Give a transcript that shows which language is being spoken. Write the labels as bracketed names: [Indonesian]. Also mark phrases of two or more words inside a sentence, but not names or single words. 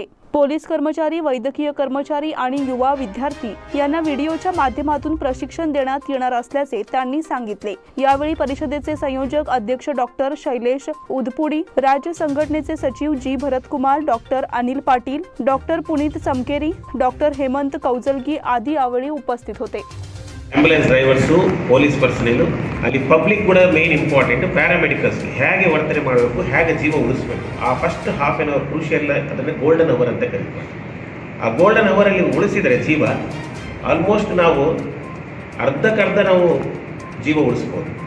[Marathi] पोलीस कर्मचारी, वैद्यकीय कर्मचारी आणि युवा विद्यार्थी यांना व्हिडिओच्या माध्यमातून प्रशिक्षण देण्यात येणार असल्याचे त्यांनी सांगितले। यावेळी परिषदेचे संयोजक अध्यक्ष डॉक्टर शैलेश उदपुडी, राज्य संघटनेचे सचिव जी भरतकुमार, डॉक्टर अनिल पाटील, डॉक्टर पुनीत चमकेरी, डॉक्टर हेमंत कौजलगी आदी यावेळी उपस्थित होते। [English] ambulance drivers, police personnel, [Kannada] ಅಲ್ಲಿ ಪಬ್ಲಿಕ್ ಕೂಡ [English] main important, [Kannada] ಪ್ಯಾರಾಮೆಡಿಕಲ್ಸ್ ಹೇಗೆ ವರ್ತನೆ ಮಾಡಬೇಕು, ಹೇಗೆ ಜೀವ ಉಳಿಸಬೇಕು, ಆ [English] first half an hour crucial, [Kannada] ಅದನ್ನು [English] golden hour [Kannada] ಅಂತ ಕರೀತಾರೆ। ಆ [English] golden hour [Kannada] ಉಳಿಸಿದರೆ ಜೀವ ಆಲ್ಮೋಸ್ಟ್ ನಾವು ಅರ್ಧಕ್ಕರ್ಧ ನಾವು ಜೀವ ಉಳಿಸ್ಬೋದು।